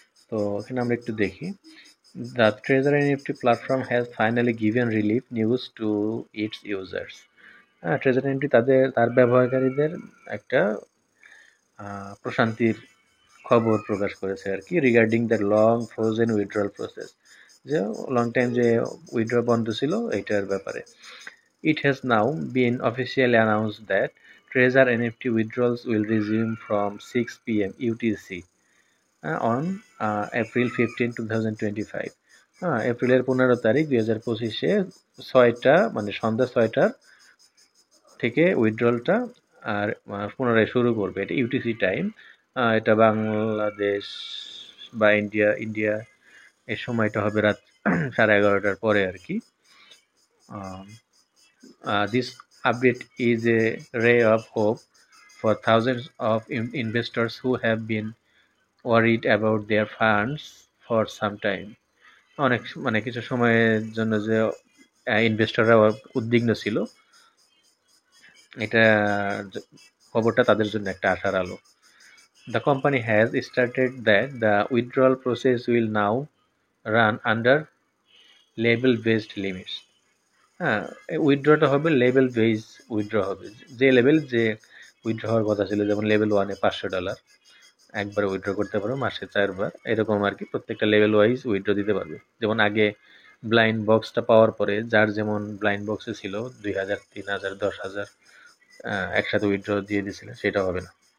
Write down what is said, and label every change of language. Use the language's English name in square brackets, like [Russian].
[Bangla] তো এখানে আমরা একটু দেখি, [English] The treasure NFT platform has finally given relief news to its users. [Bangla] হ্যাঁ, ট্রেজার এনএফটি তার ব্যবহারকারীদের একটা প্রশান্তির খবর প্রকাশ করেছে আর কি, [English] regarding the long frozen withdrawal process, [Bangla] যে লং টাইম যে উইথড্র বন্ধ ছিল এইটার ব্যাপারে। [English] It has now been officially announced that Trezor NFT withdrawals will resume from 6 p.m. UTC on April 15, 2025. [Bangla] এপ্রিলের 15 তারিখ 2025-এ মানে সন্ধ্যা 6টার থেকে উইথড্রলটা আর পুনরায় শুরু করবে। এটা ইউটিসি টাইম। এটা বাংলাদেশ বা ইন্ডিয়া এর সময়টা হবে রাত 11:30টার পরে আর কি। [English] This update is a ray of hope for thousands of investors who have been worried about their funds for some time. [Bangla] অনেক মানে কিছু সময়ের জন্য যে ইনভেস্টররা উদ্বিগ্ন ছিল, এটা খবরটা তাদের জন্য একটা আশার আলো। [English] The company has stated that the withdrawal process will now run under label-based limits. [Bangla] হ্যাঁ, উইথড্রটা হবে লেভেল বেস উইথড্র হবে, যে লেভেল যে উইথড্র হওয়ার কথা ছিল, যেমন লেভেল 1-এ $500 একবার উইথড্র করতে পারো, মাসে 4 বার, এরকম আর কি। প্রত্যেকটা লেভেল ওয়াইজ উইথড্র দিতে পারবে। যেমন আগে ব্লাইন্ড বক্সটা পাওয়ার পরে যার যেমন ব্লাইন্ড বক্সে ছিল 2,000, 3,000, 10,000 একসাথে উইথড্র দিয়ে দিয়েছিল, সেটা হবে না।